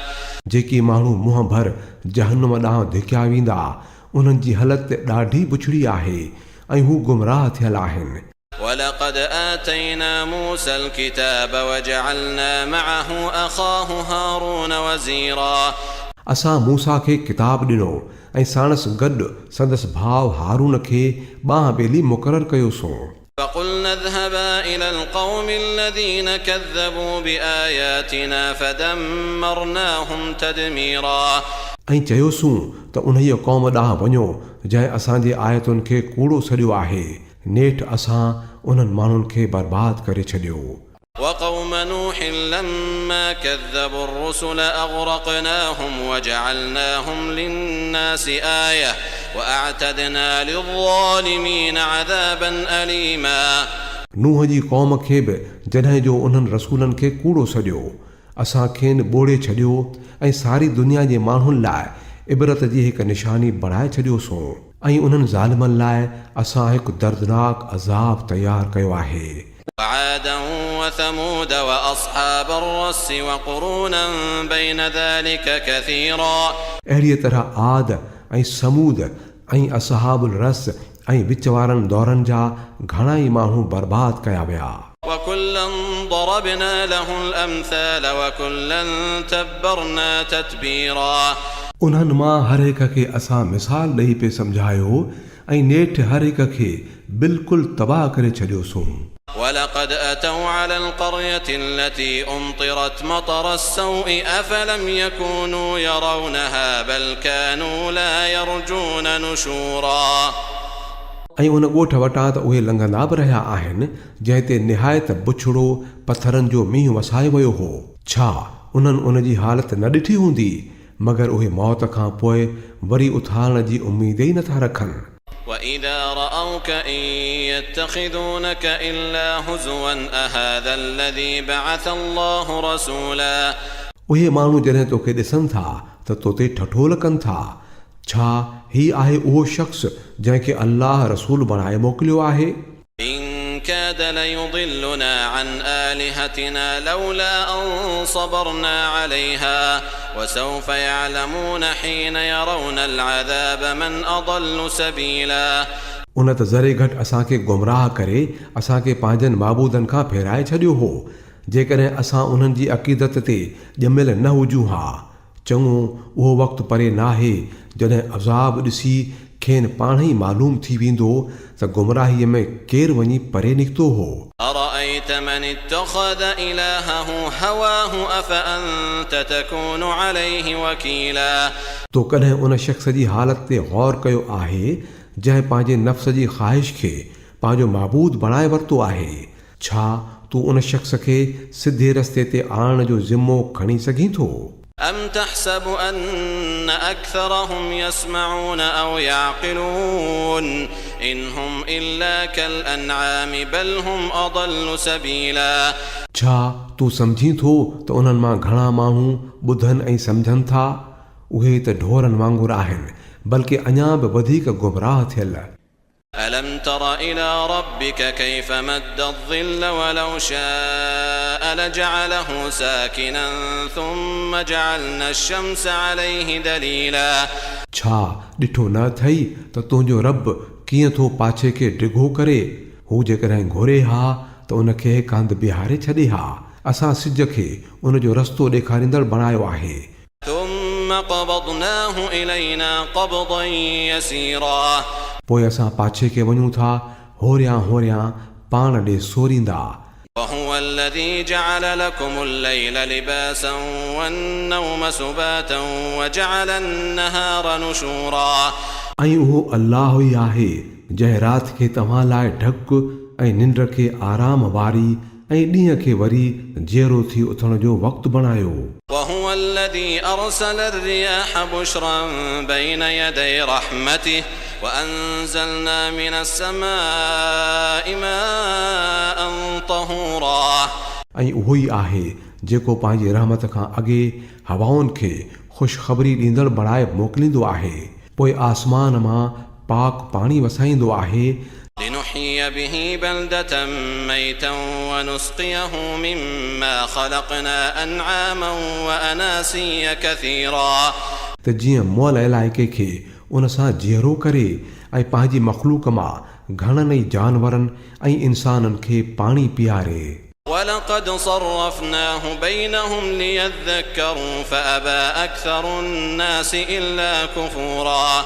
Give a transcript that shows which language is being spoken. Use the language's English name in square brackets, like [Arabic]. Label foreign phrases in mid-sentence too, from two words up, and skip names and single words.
[Sindhi] जेकी माण्हू मुंहं भर जहन्नुम ॾांहुं धिकिया वेंदा उन्हनि जी हालत ॾाढी बुछड़ी आहे ऐं हू गुमराह थियल आहिनि। [Arabic] ولقد آتينا موسى الكتاب وجعلنا معه أخاه هارون وزيرا [Sindhi] असां मूसा खे किताब ॾिनो ऐं साणसि गॾु संदसि भाउ हारून खे ॿांह ॿेली मुक़ररु कयोसीं। [Arabic] فقلنا اذهبا إلى القوم الذين كذبوا بآياتنا فدمرناهم تدميرا [Sindhi] ऐं चयोसीं त उन्हीअ क़ौम ॾांहुं वञो जंहिं असांजे आयतुनि खे कूड़ो सॼियो आहे। नेठि असां उन्हनि माण्हुनि खे बर्बादु करे छॾियो। [Arabic] وقوم نوح لما كذبوا الرسل أغرقناهم وجعلناهم للناس آية وأعتدنا للظالمين عذابا أليما [Sindhi] नूह जी क़ौम खे बि जॾहिं जो उन्हनि रसूलनि खे कूड़ो सॼियो असां खेनि ॿोड़े छॾियो ऐं सारी दुनिया जे माण्हुनि लाइ इबरत जी हिकु निशानी बणाए छॾियोसीं ऐं उन्हनि ज़ालिमनि लाइ असां हिकु दर्दनाक अज़ाब तयारु कयो आहे। [Arabic] وعادا وثمود وأصحاب الرس وقرونا بين ذلك كثيرا [Sindhi] अहिड़ीअ तरह आद ऐं समूद ऐं असहाबुल रस ऐं विच वारनि दौरनि जा घणा ई माण्हू बर्बाद कया विया। [Arabic] وكلا ضربنا له الأمثال وكلا تبرنا تتبيرا [Sindhi] उन्हनि मां हर हिक खे असां मिसाल ॾेई पे सम्झायो ऐं नेठि हर हिक खे बिल्कुलु तबाह करे छॾियोसीं। [Arabic] ولقد أتوا على القرية التي أمطرت مطر السوء أفلم يكونوا يرونها بل كانوا لا يرجون نشورا [Sindhi] ऐं उन ॻोठ वटां त उहे लंघंदा बि रहिया आहिनि जंहिं ते निहायत बुछड़ो पथरनि जो मींहुं वसायो वियो हो। छा उन्हनि उन जी हालत न ॾिठी हूंदी मगर उहे मौत खां पोइ वरी उथारण जी उमेद ई नथा रखनि। [Arabic] وإذا رأوك إن يتخذونك إلا هزوا أهذا الذي بعث الله رسولا [Sindhi] उहे माण्हू जॾहिं तोखे ॾिसनि था त त तोते ठठोल कनि था। छा ही आहे उहो शख़्स जंहिंखे अल्लाह रसूल बणाए मोकिलियो आहे? [Arabic] إن كاد ليضلنا عن آلهتنا لولا أن صبرنا عليها وسوف يعلمون حين يرون العذاب من أضل سبيلا. [Sindhi] उन त ज़रे घटि असांखे गुमराह करे असांखे पंहिंजनि माबूदनि खां फेराए छॾियो हो। जेकॾहिं असां उन्हनि जी अक़ीदत ते ॼमियल न हुजूं हा, चङो उहो वक़्तु परे नाहे जॾहिं अज़ाब ॾिसी खेनि पाण ई मालूम थी वेंदो त गुमराहीअ में केरु वञी परे निकितो हो। [Arabic] أرأيت من اتخذ إلهه هواه أفأنت تكون عليه وكيلا. [Sindhi] तो कॾहिं उन शख़्स जी हालत ते गौर कयो आहे जंहिं पंहिंजे नफ़्स जी ख़्वाहिश खे पंहिंजो माबूद बणाए वरितो आहे? छा तूं उन शख़्स खे सिधे रस्ते ते आणण जो ज़िम्मो खणी सघीं थो؟ [Arabic] أم تحسب أن أكثرهم يسمعون أو يعقلون إن هم إلا كالأنعام بل هم أضل سبيلا. [Sindhi] छा तूं सम्झीं थो त उन्हनि मां घणा माण्हू ॿुधनि ऐं सम्झनि था? उहे त ढोरनि वांगुरु आहिनि, बल्कि अञा बि वधीक गुमराह थियल। [Arabic] ألم تر إلى ربك كيف مد الظل ولو شاء لجعله ساكنا ثم جعلنا الشمس عليه دليلا. [Sindhi] छा ॾिठो न अथई त तुंहिंजो रब कीअं थो पाछे खे डिघो करे? हू जेकॾहिं घुरे हा त उनखे कांध बिहारे छॾे हा। असां सिज खे उनजो रस्तो ॾेखारींदड़ बणायो आहे। [Arabic] ثم قبضناه إلينا قبضا يسيرا. [Sindhi] पोइ असां पाछे खे वञूं था होरियां होरियां पाण ॾे सोरींदा। [Arabic] وهو الذي جعل لكم الليل لباسا والنوم سباتا وجعل النهار نشورا. [Sindhi] ऐं उहो अल्लाह ई आहे जंहिं राति खे तव्हां लाइ ढक ऐं निंड खे आराम वारी ऐं ॾींहं खे वरी जेरो थी उथण जो वक़्तु बणायो। [Arabic] وهو الذي أرسل الرياح بشرا بين يدي رحمته وأنزلنا من السماء ماء طهورا. [Sindhi] ऐं उहो ई आहे जेको पंहिंजे रहमत खां अॻे हवाउनि खे ख़ुशख़बरी ॾींदड़ बणाए मोकिलींदो आहे, पोइ आसमान मां पाक पाणी वसाईंदो आहे। [Arabic] لنحيي به بلدة ميتا ونسقيه مما خلقنا أنعاما وأناسيا كثيرا. [Sindhi] त जीअं मुअल इलाइक़े खे उन सां जीअरो करे ऐं पंहिंजी मख़लूक मां घणनि ई जानवरनि ऐं इंसाननि खे पाणी पीआरे। [Arabic] ولقد صرفناه بينهم ليذكروا فأبى أكثر الناس إلا كفورا.